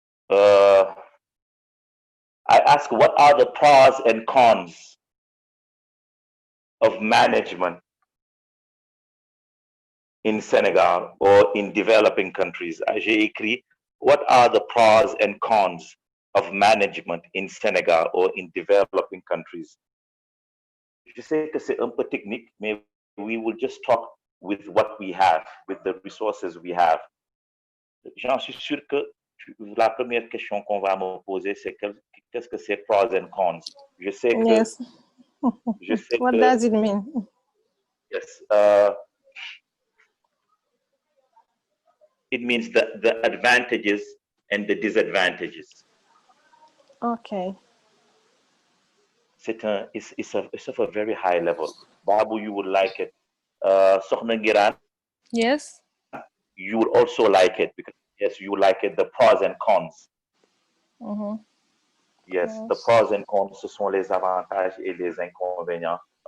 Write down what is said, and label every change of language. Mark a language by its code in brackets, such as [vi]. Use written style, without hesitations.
[en] I ask, what are the pros and cons of management in Senegal or in developing countries? [fr] J'ai écrit, [en] what are the pros and cons of management in Senegal or in developing countries? [fr] Je sais que c'est un peu technique, mais [en] we will just talk with what we have, with the resources we have. [fr] J'en suis sûr que la première question qu'on va me poser, c'est qu'est-ce que c'est pros and cons? Je sais que... [en] Yes. What does it mean? Yes. It means the advantages and the disadvantages. Okay. It's of a very high level. Babu, you would like it. Sokhna Ngiran, yes, you would also like it because yes, you like it. The pros and cons. Yes, yes, the pros and cons, [fr] ce sont les avantages et les inconvénients.